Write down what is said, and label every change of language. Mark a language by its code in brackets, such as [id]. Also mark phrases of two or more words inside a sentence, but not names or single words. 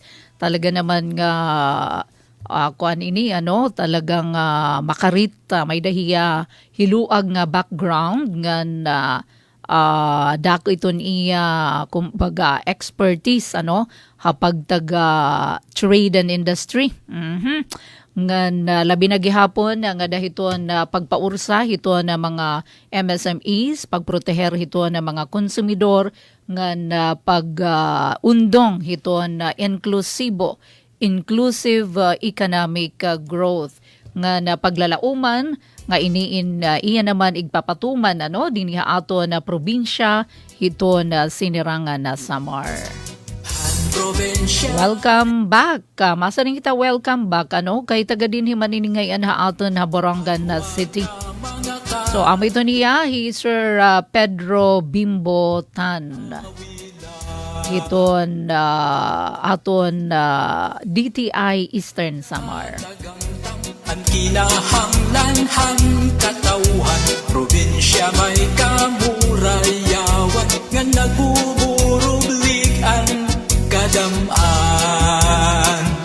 [war] Talaga naman nga kuan ini talagang makarit may dahiya hiluag nga background ngan dako iton iya kumbaga expertise hapag taga [en] trade and industry. [war] Ngan labi na gihapon nga dahiton pagpaursa hiton na mga MSMEs, pagproteher hiton na mga konsumidor ngan pag-undong hiton [en] inclusive economic growth [war] nga paglalauman nga iniin iya naman igpapatuman dinhi ato na probinsya hiton sinirangan na Samar. [en] Welcome back. [war] Masa rin kita [en] welcome back [war] kay taga dinhi maniningay ha aton Borongan City. So amo ito niya, [en] he is Sir Pedro Bimbo Tan. [war] Iton aton DTI Eastern Samar. Ang kinahanglanhan katauhan, probinsya may kamurayawan, nga nagbuburublig ang kadamaan.